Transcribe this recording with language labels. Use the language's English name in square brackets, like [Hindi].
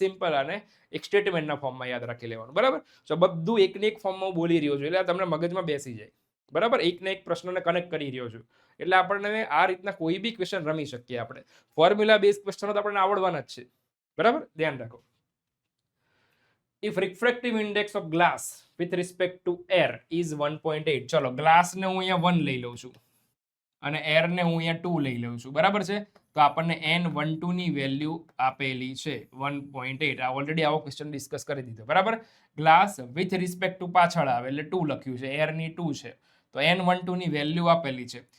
[Gujarati] Simple, આને એક સ્ટેટમેન્ટના ફોર્મમાં યાદ રાખી લેવાનું. બરાબર? તો બધું એકને એક ફોર્મમાં બોલી રહ્યો છું એટલે તમને મગજમાં બેસી જાય. બરાબર? એકને એક પ્રશ્નને કનેક્ટ કરી રહ્યો છું એટલે આપણને આ રીતના કોઈ બી ક્વેશ્ચન રમી શકીએ આપણે. ફોર્મ્યુલા બેઝ ક્વેશ્ચનો તો આપણને આવડવાના જ છે. બરાબર? ધ્યાન રાખો. [English] If refractive index of glass with respect to air is 1.8. [Gujarati] ચલો ગ્લાસને હું અહીંયા 1 લઈ લઉં છું અને એરને હું અહીંયા 2 લઈ લઉં છું. બરાબર છે? તો આપણને n12 ની વેલ્યુ આપેલી છે 1.8. આ ઓલરેડી આવો ક્વેશ્ચન ડિસ્કસ કરી દીધો. બરાબર? ગ્લાસ વિથ રિસ્પેક્ટ ટુ પાછળ આવે એટલે 2 લખ્યું છે, એરની 2 છે, તો n12 ની વેલ્યુ આપેલી છે.